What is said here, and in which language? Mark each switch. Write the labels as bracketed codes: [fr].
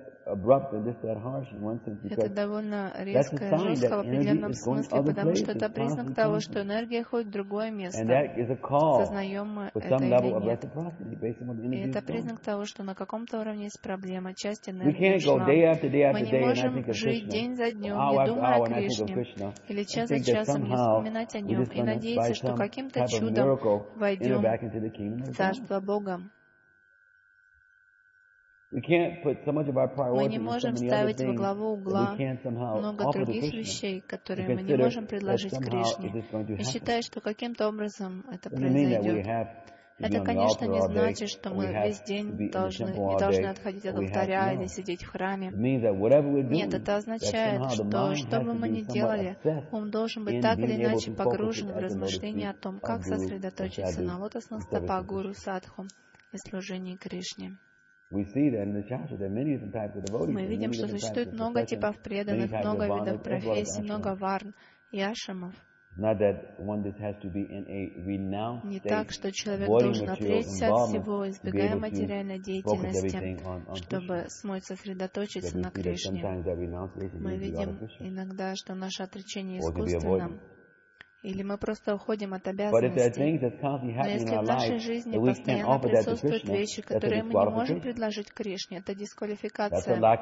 [en] Abrupt and just that harsh in one sense. [ru] Это довольно резко и жестко в определенном смысле, потому что это признак того, что энергия ходит в другое место. Сознаем мы это или нет. И это признак того, что на каком-то уровне есть проблема, часть энергии ушла. Мы не можем жить день за днем, не думая о Кришне, или час за часом не вспоминать о нем и надеяться, что каким-то чудом войдем в Царство Бога. [en] We can't put so much of our priorities in so many other things that we can't somehow offer to Krishna. [ru] Которые мы не можем предложить Кришне. И считаю, что каким-то образом это произойдет. Это, конечно, не значит, что мы весь день должны отходить от алтаря или сидеть в храме. Нет, это означает, что что бы мы ни делали, ум должен быть так или иначе погружен в размышления о том, как сосредоточиться на лотосных стопах Гуру Садху и служении Кришне. [en] We see that in the Shastra there are many different types of devotees. [ru] Мы видим, что существует много типов преданных, много видов профессий, много варн и ашрамов. [en] Not that one just has to be in a renowned state. [ru] Не так, что человек должен отречься от всего, избегая материальной деятельности, чтобы смочь сосредоточиться на Кришне. Мы видим иногда, что наше отречение искусственно. Или мы просто уходим от обязанностей. Но если в нашей жизни постоянно присутствуют вещи, которые мы не можем предложить Кришне, это дисквалификация.